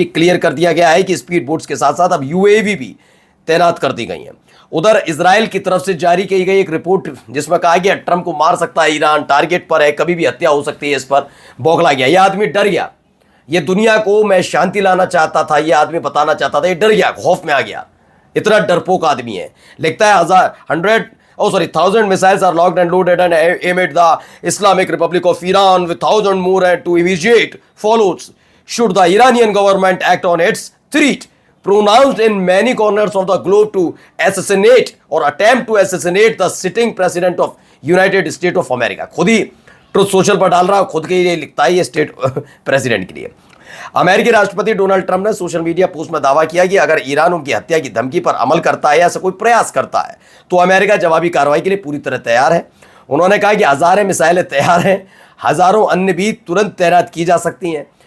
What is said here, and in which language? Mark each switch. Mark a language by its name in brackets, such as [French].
[Hindi] ये क्लियर कर दिया गया है कि स्पीड बोट्स के साथ साथ अब यूएवी भी तैनात कर दी गई हैं। उधर इजराइल की तरफ से जारी की गई एक रिपोर्ट जिसमें कहा गया ट्रंप को मार सकता है ईरान, टारगेट पर है, कभी भी हत्या हो सकती है, इस पर बौखला गया। यह आदमी डर गया। ये दुनिया को मैं शांति लाना चाहता था, यह आदमी बताना चाहता था, ये डर गया, खौफ में आ गया। इतना डरपोक आदमी है। लिखता है [English] 1,000 missiles are locked and loaded and aimed at the Islamic Republic of Iran with 1,000 more and to immediate follows should the Iranian government act on its threat pronounced in many corners of the globe to assassinate or attempt to assassinate the sitting president of United States of America। [Hindi] खुद ही truth social पर डाल रहा है, खुद के लिए लिखता है ये स्टेट प्रेसिडेंट के लिए। अमेरिकी राष्ट्रपति डोनाल्ड ट्रंप ने सोशल मीडिया पोस्ट में दावा किया कि अगर ईरान उनकी हत्या की धमकी पर अमल करता है या ऐसा कोई प्रयास करता है तो अमेरिका जवाबी कार्रवाई के लिए पूरी तरह तैयार है। उन्होंने कहा कि हजारों मिसाइलें तैयार हैं, हजारों अन्य भी तुरंत तैनात की जा सकती हैं।